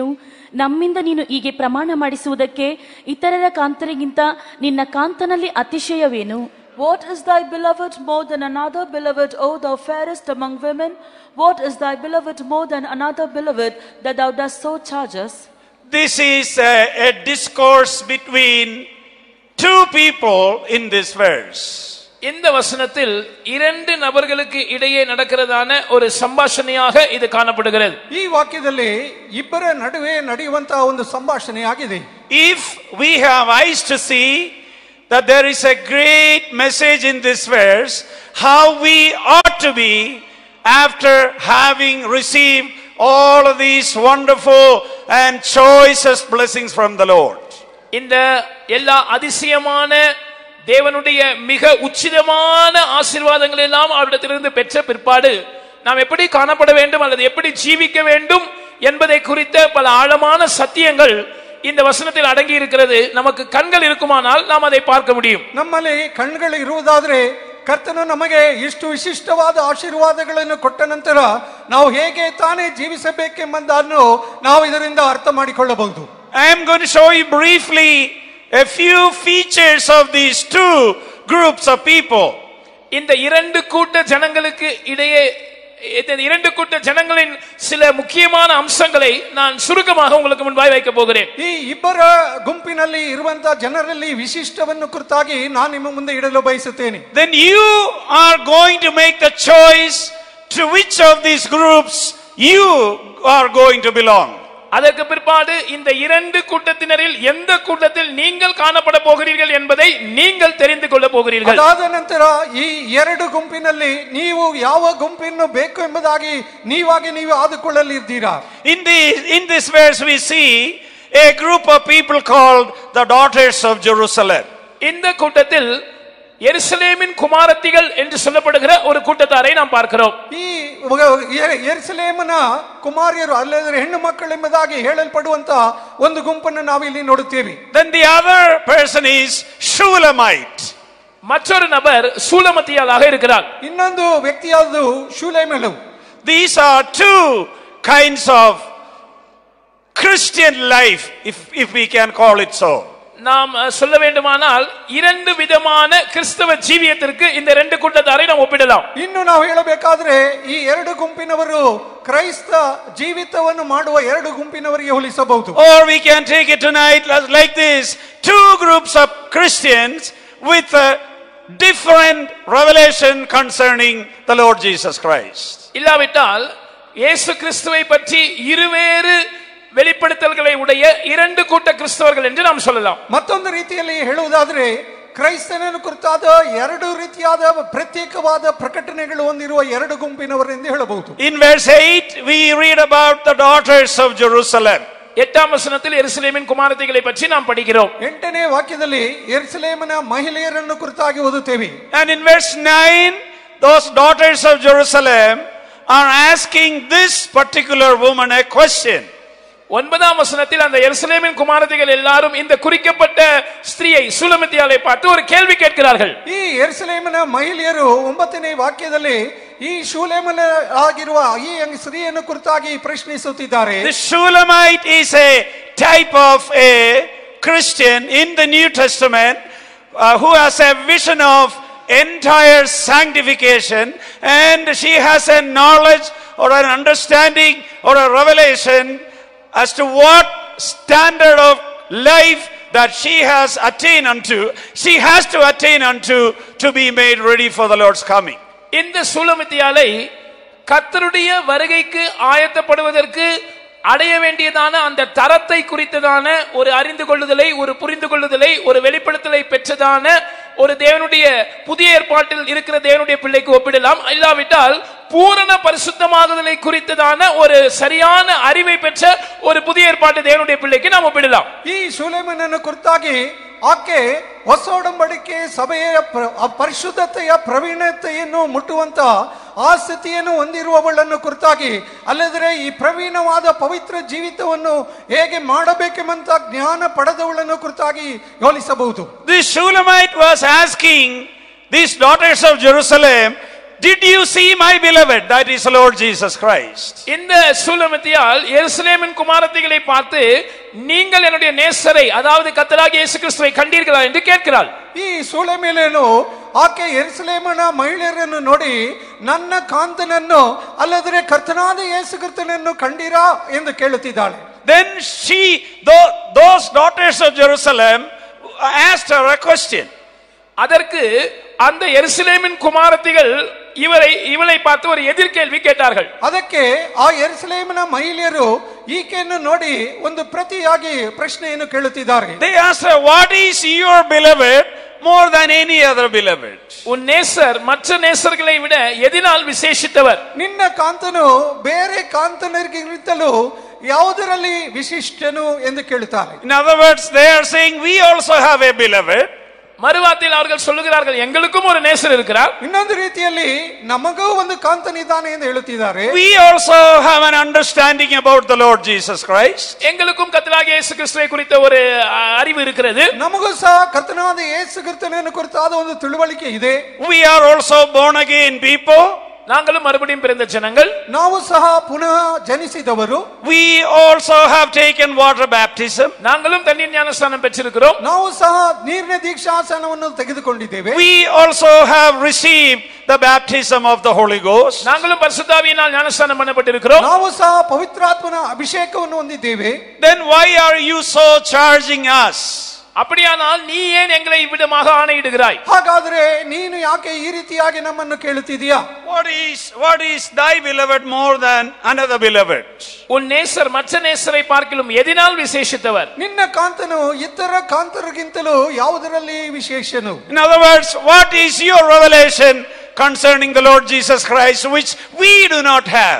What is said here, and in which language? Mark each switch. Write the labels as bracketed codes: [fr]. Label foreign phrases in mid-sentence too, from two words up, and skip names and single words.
[kn] ನಮ್ಮಿಂದ ನೀನು ಹೀಗೆ ಪ್ರಮಾಣ ಮಾಡಿಸುವುದಕ್ಕೆ ಇತರರ ಕಾಂತರಿಗಿಂತ ನಿನ್ನ ಕಾಂತನಲ್ಲಿ ಅತಿಶಯವೇನು? [en] What is thy beloved more than another beloved, O thou fairest among women? What is thy beloved more than another beloved, that thou dost so charge us? This is a discourse between two people in this verse. [ta] இந்த வசனத்தில் இரண்டு நபர்களுக்கு இடையே நடக்கிறதான ஒரு ಸಂಭಾಷಣೆயாக இது ಕಾಣப்படுகிறது. [kn] ಈ ವಾಕ್ಯದಲ್ಲಿ ಇಬ್ಬರ ನಡುವೆ ನಡೆಯುವಂತಹ ಒಂದು ಸಂಭಾಷಣೆ ಆಗಿದೆ. [en] If we have eyes to see that there is a great message in this verse, how we ought to be after having received all of these wonderful and choicest blessings from the Lord. [ta] இந்த எல்லா அதிசயமான தேவனுடைய மிக உச்சிதமான ஆசீர்வாதங்கள் எல்லாம் அவரிடத்திலிருந்து பெற்ற பிற்பாடு நாம் எப்படி காணப்பட வேண்டும் அல்லது எப்படி ஜீவிக்க வேண்டும் என்பதை குறித்த பல ஆழமான சத்தியங்கள் இந்த வசனத்தில் அடங்கி இருக்கிறது. நமக்கு கண்கள் இருக்குமானால் நாம் அதை பார்க்க முடியும். [kn] ನಮ್ಮಲ್ಲಿ ಕಣ್ಣುಗಳು ಇರುವುದಾದರೆ ಕರ್ತನು ನಮಗೆ ಇಷ್ಟು ವಿಶಿಷ್ಟವಾದ ಆಶೀರ್ವಾದಗಳನ್ನು ಕೊಟ್ಟ ನಂತರ ನಾವು ಹೇಗೆ ತಾನೇ ಜೀವಿಸಬೇಕೆಂಬುದನ್ನು ನಾವು ಇದರಿಂದ ಅರ್ಥ ಮಾಡಿಕೊಳ್ಳಬಹುದು. [en] I am going to show you briefly a few features of these two groups of people. [ta] இந்த இரண்டு கூட்ட ஜனங்களுக்கு இடையே இந்த இரண்டு கூட்ட ஜனங்களின் சில முக்கியமான அம்சங்களை நான் சுருக்கமாக உங்களுக்கு முன்பாய் வைக்க போகிறேன். [kn] ಈ ಇಬ್ಬರ ಗುಂಪಿನಲ್ಲಿ ಇರುವಂತ ಜನರಲ್ಲಿ ವಿಶಿಷ್ಟವನ್ನು ಕುರಿತಾಗಿ ನಾನು ನಿಮ್ಮ ಮುಂದೆ ಇಡಲು ಬಯಸುತ್ತೇನೆ. [en] Then you are going to make the choice to which of these groups you are going to belong. [ta] அதற்கு பிற்பாடு இந்த இரண்டு கூட்டத்தினரில் எந்த கூட்டத்தில் நீங்கள் காணப்பட போகிறீர்கள் என்பதை நீங்கள் தெரிந்து கொள்ள போகிறீர்கள். [kn] ಅದಾದ ನಂತರ ಈ ಎರಡು ಗುಂಪಿನಲ್ಲಿ ನೀವು ಯಾವ ಗುಂಪನ್ನು ಬೇಕು ಎಂಬುದಾಗಿ ನೀವು ಆದುಕೊಳ್ಳಲಿದ್ದೀರಾ. [en] In this verse we see a group of people called the daughters of Jerusalem. [ta] இந்த கூட்டத்தில் எருசலேமின் குமாரத்திகள் என்று சொல்லப்படுகிற ஒரு கூட்டத்தாரை நாம் பார்க்கிறோம். [kn] ಈ ಯೆರೂಸಲೇಮಿನ ಕುಮಾರಿಯರು ಅಲ್ಲದೆ ಹೆಣ್ಣು ಮಕ್ಕಳು ಎಂಬುದಾಗಿ ಹೇಳಲ್ಪಡುವಂತ ಒಂದು ಗುಂಪನ್ನು ನಾವು ಇಲ್ಲಿ ನೋಡುತ್ತೇವೆ. [en] Then the other person is Shulamite. [ta] மற்றொரு நபர் சூலமத்தியாளாக இருக்கிறார். [kn] ಇನ್ನೊಂದು ವ್ಯಕ್ತಿಯಾದದು ಶೂಲೇಮಳು. [en] These are two kinds of Christian life, if we can call it so. [ta] நாம் சொல்ல வேண்டுமானால் இரண்டு விதமான கிறிஸ்தவ ஜீவியத்திற்கு இந்த இரண்டு கூட்டத்தாரை நாம் ஒப்பிடலாம். [kn] ಇನ್ನು ನಾವು ಹೇಳಬೇಕಾದ್ರೆ ಈ ಎರಡು ಗುಂಪಿನವರು ಕ್ರೈಸ್ತ ಜೀವಿತವನ್ನು ಮಾಡುವ ಎರಡು ಗುಂಪಿನವರಿಗೆ ಹೋಲಿಸಬಹುದು. [en] Or we can take it tonight like this: two groups of Christians with a different revelation concerning the Lord Jesus Christ. [ta] இல்லாவிட்டால் இயேசு கிறிஸ்துவை பற்றி இருவேறு வெளிப்படுத்தல்களை உடைய இரண்டு கூட்ட கிறிஸ்தவர்கள் என்று நாம் சொல்லலாம். [kn] ಮತ್ತೊಂದು ರೀತಿಯಲ್ಲಿ ಹೇಳುವುದಾದರೆ ಕ್ರೈಸ್ತನನ್ನು ಕುರಿತಾದ ಎರಡು ರೀತಿಯಾದ ಪ್ರತ್ಯೇಕವಾದ ಪ್ರಕಟಣೆಗಳು ಹೊಂದಿರುವ ಎರಡು ಗುಂಪಿನವರು ಎಂದು ಹೇಳಬಹುದು. [en] In verse 8 we read about the daughters of Jerusalem. [ta] 8ஆம் வசனத்தில் எருசலேமின் குமாரத்திகளை பற்றி நாம் படிக்கிறோம். [kn] 8ನೇ ವಾಕ್ಯದಲ್ಲಿ ಯೆರೂಸಲೇಮಿನ ಮಹಿಳೆಯರನ್ನು ಕುರಿತಾಗಿ ಓದುತ್ತೇವೆ. [en] And in verse 9 those daughters of Jerusalem are asking this particular woman a question. [ta] 9ஆம் வசனத்தில் அந்த எருசலேமின் குமாரத்திகள் எல்லாரும் இந்த குறிக்கப்பட்ட ஸ்திரியை சூலமத்தியாளை பார்த்து ஒரு கேள்வி கேட்கிறார்கள். [kn] ಈ ಯೆರೂಸಲೇಮಿನ ಮಹಿಳೆಯರು 9ನೇ ವಾಕ್ಯದಲ್ಲಿ ಈ ಶೂಲೇಮನ ಆಗಿರುವ ಈ ಸ್ತ್ರೀಯನ್ನು ಕುರಿತಾಗಿ ಪ್ರಶ್ನಿಸುತ್ತಿದ್ದಾರೆ. [en] The Shulamite is a type of a Christian in the New Testament who has a vision of entire sanctification, and she has a knowledge or an understanding or a revelation as to what standard of life that she has attained unto, she has to attain unto to be made ready for the Lord's coming. [ta] இந்த சூலமத்தியாளை கர்த்தருடைய வருகைக்கு ஆயத்தப்படுவதற்கு அடைய வேண்டியதான அந்த தரத்தை குறித்ததான ஒரு அறிந்து கொள்ளுதலை, ஒரு புரிந்து கொள்ளுதலை, ஒரு வெளிப்படுத்தலை பெற்றதான ஒரு தேவனுடைய புதிய ஏற்பாட்டில் இருக்கிற தேவனுடைய பிள்ளைக்கு ஒப்பிடலாம். இல்லாவிட்டால் பூரண பரிசுத்தமாகுதலை குறித்ததான ஒரு சரியான அறிவை பெற்ற ஒரு புதிய ஏற்பாட்டு தேவனுடைய பிள்ளைக்கு நாம் ஒப்பிடலாம். [kn] ಈ ಶೂಲೇಮನನ್ನು ಕುರಿತಾಗಿ ಆಕೆ ಹೊಸ ಒಡಂಬಡಿಕೆ ಸಭೆಯ ಪರಿಶುದ್ಧತೆಯ ಪ್ರವೀಣತೆಯನ್ನು ಮುಟ್ಟುವಂತ ಆ ಸ್ಥಿತಿಯನ್ನು ಹೊಂದಿರುವವಳನ್ನು ಕುರಿತಾಗಿ, ಅಲ್ಲದೆ ಈ ಪ್ರವೀಣವಾದ ಪವಿತ್ರ ಜೀವಿತವನ್ನು ಹೇಗೆ ಮಾಡಬೇಕೆಂಬಂತ ಜ್ಞಾನ ಪಡೆದವಳನ್ನು ಕುರಿತಾಗಿ ಹೋಲಿಸಬಹುದು. [en] This Shulamite was asking these daughters of Jerusalem, did you see my beloved, that is Lord Jesus Christ? [ta] இந்த சூலமத்தியால் எருசலேமின் குமாரத்திகளை பார்த்து நீங்கள் என்னுடைய நேசரை, அதாவது கர்த்தராகிய இயேசு கிறிஸ்துவை கண்டீர்களா என்று கேட்கிறாள். [kn] ಈ ಶೂಲೇಮನು ಆಕೆ ಯೆರೂಸಲೇಮಿನ ಮಹಿಳೆಯರನ್ನು ನೋಡಿ ನನ್ನ ಕಾಂತನನ್ನು ಅಲ್ಲದೆ ಕರ್ತನಾದ ಯೇಸು ಕ್ರಿಸ್ತನನ್ನು ಕಂಡೀರಾ ಎಂದು ಕೇಳುತ್ತಿದ್ದಾಳೆ. [en] Then those daughters of Jerusalem asked her a question. [ta] அதற்கு அந்த எருசலேமின் குமாரத்திகள் இவளை பார்த்து ஒரு எதிர்கேள்வி கேட்டார்கள். [kn] ಅದಕ್ಕೆ ಆ ಯೆರೂಸಲೇಮಿನ ಮಹಿಳೆಯರು ಈಕೆಯನ್ನು ನೋಡಿ ಒಂದು ಪ್ರತಿಯಾಗಿ ಪ್ರಶ್ನೆಯನ್ನು ಕೇಳುತ್ತಿದ್ದಾರೆ. [en] They asked her, what is your beloved more than any other beloved? [ta] உன் நேசர் மற்ற நேசர்களை விட எதினால் விசேஷித்தவர்? [kn] ನಿನ್ನ ಕಾಂತನು ಬೇರೆ ಕಾಂತನರಿಗಿಂತಲೂ ಯಾವುದರಲ್ಲಿ ವಿಶಿಷ್ಟನು ಎಂದು ಕೇಳುತ್ತಾರೆ. [en] In other words, they are saying we also have a beloved. [ta] மறுவார்த்தையில் அவர்கள் சொல்லுகிறார்கள், எங்களுக்கும் ஒரு நேசர் இருக்கிறார். [kn] ಇನ್ನೊಂದು ರೀತಿಯಲ್ಲಿ ನಮಗೂ ಒಂದು ಕಾಂತನಿದ್ದಾನೆ ಎಂದು ಹೇಳುತ್ತಿದ್ದಾರೆ. [en] We also have an understanding about the Lord Jesus Christ. [ta] எங்களுக்கும் கர்த்தராகிய இயேசு கிறிஸ்துவை குறித்த ஒரு அறிவு இருக்கிறது. [kn] ನಮಗೂ ಸಹ ಕರ್ತನಾದ ಯೇಸು ಕ್ರಿಸ್ತನನ್ನು ಕುರಿತಾದ ಒಂದು ತಿಳುವಳಿಕೆ ಇದೆ. [en] We are also born again people. [ta] நாங்களும் மறுபடியும் பிறந்த ஜனங்கள். [kn] ನಾವು ಸಹ ಪುನಃ ಜನಿಸಿದವರು. [en] We also have taken water baptism. [ta] நாங்களும் தண்ணீர் ஞானஸ்நானம் பெற்றிருக்கிறோம். [kn] ನಾವು ಸಹ ನೀರಿನ ದೀಕ್ಷಾಸನವನ್ನು ತೆಗೆದುಕೊಂಡಿದ್ದೇವೆ. [en] We also have received the baptism of the Holy Ghost. [ta] நாங்களும் பரிசுத்தாவியினால் ஞானஸ்நானம் பண்ணப்பட்டிருக்கிறோம். [kn] ನಾವು ಸಹ ಪವಿತ್ರಾತ್ಮನ ಅಭಿಷೇಕವನ್ನು ಹೊಂದಿದ್ದೇವೆ. [en] Then why are you so charging us? [ta] அப்படியானால் நீ ஏன் எங்களை இவ்விதமாக ஆணையிடுகிறாய்? [kn] ಹಾಗಾದರೆ ನೀನು ಯಾಕೆ ಈ ರೀತಿಯಾಗಿ ನಮ್ಮನ್ನು ಕೇಳುತ್ತಿದ್ದೀಯಾ? [en] What is thy beloved more than another beloved? [ta] உன் நேசர் மற்ற நேசரை பார்க்கிலும் எதினால் விசேஷித்தவர்? [kn] ನಿನ್ನ ಕಾಂತನು ಇತರ ಕಾಂತರಿಗಿಂತಲೂ ಯಾವುದರಲ್ಲಿ ವಿಶೇಷನು? [en] In other words, what is your revelation concerning the Lord Jesus Christ which we do not have?